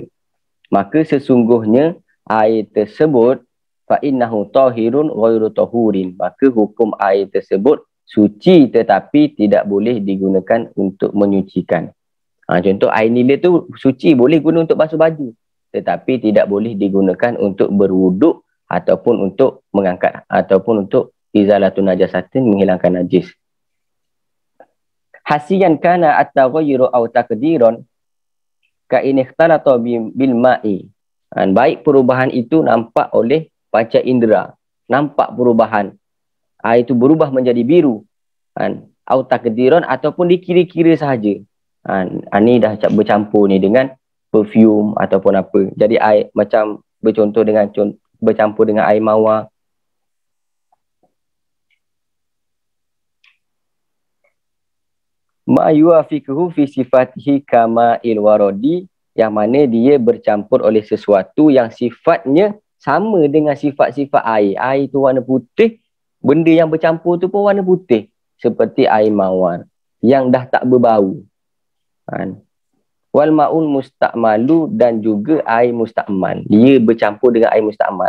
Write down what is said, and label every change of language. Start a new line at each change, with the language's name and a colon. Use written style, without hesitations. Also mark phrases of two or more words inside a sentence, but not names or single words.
Malay: Maka sesungguhnya air tersebut
Arabic: فإنه طاهر غير طهور,
Malay: maka hukum air tersebut suci tetapi tidak boleh digunakan untuk menyucikan. Contoh air nila tu suci, boleh guna untuk basuh baju, tetapi tidak boleh digunakan untuk berwuduk ataupun untuk mengangkat ataupun untuk
Arabic: إزالة النجاسة,
Malay: menghilangkan najis.
Arabic: حسيا كان التغير أو تقديرا كأن اختلط بالماء.
Malay: Baik perubahan itu nampak oleh panca indera, nampak perubahan. Air itu berubah menjadi biru.
Arabic: أو تقديرا
Malay: ataupun dikira-kira sahaja. Ni dah bercampur ni dengan perfume ataupun apa. Jadi air macam bercontoh dengan bercampur dengan air mawar.
Arabic: ما يوافقه في صفاته كماء الورد,
Malay: yang mana dia bercampur oleh sesuatu yang sifatnya sama dengan sifat-sifat air. Air tu warna putih, benda yang bercampur tu pun warna putih, seperti air mawar yang dah tak berbau.
Arabic: والماء المستعمل,
Malay: dan juga air musta'mal, dia bercampur dengan air musta'mal.